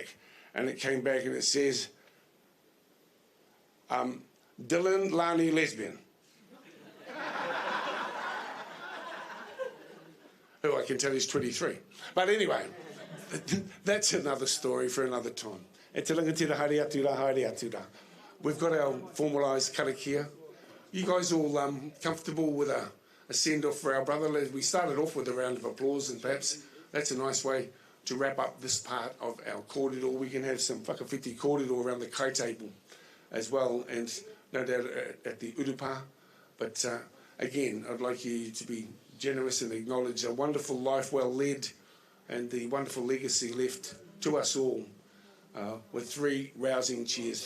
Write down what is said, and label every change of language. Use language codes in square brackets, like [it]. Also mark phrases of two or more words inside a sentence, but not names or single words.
[en] And it came back and it says, Dylan Lani lesbian. who I can tell is 23. But anyway, that's another story for another time. [mi] E te rangatira haere atu rā, haere atu rā. [en] We've got our formalised karakia. You guys all comfortable with a send-off for our brother? We started off with a round of applause, and perhaps that's a nice way to wrap up this part of our kōrero. We can have some [mi] whakawhiti kōrero [en] around the kai table as well, and no doubt at the urupa. But again, I'd like you to be generous and acknowledge a wonderful life well led and the wonderful legacy left to us all with 3 rousing cheers.